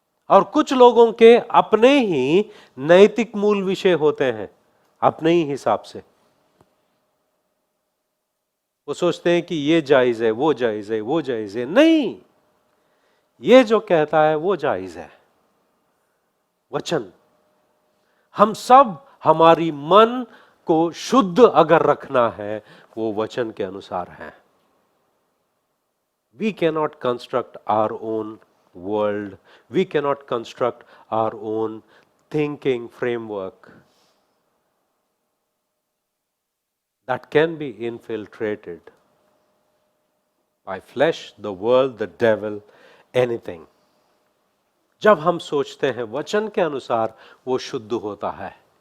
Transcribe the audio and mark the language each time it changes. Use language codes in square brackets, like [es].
[hi] और कुछ लोगों के अपने ही नैतिक मूल विषय होते हैं, अपने ही हिसाब से वो सोचते हैं कि ये जायज है, वो जायज है, वो जायज है। नहीं, ये जो कहता है वो जायज है। वचन, हम सब, हमारी मन को शुद्ध अगर रखना है वो वचन के अनुसार है। [en] We cannot construct our own world. We cannot construct our own thinking framework that can be infiltrated by flesh, the world, the devil, anything. [hi] जब हम सोचते हैं वचन के अनुसार वो शुद्ध होता है।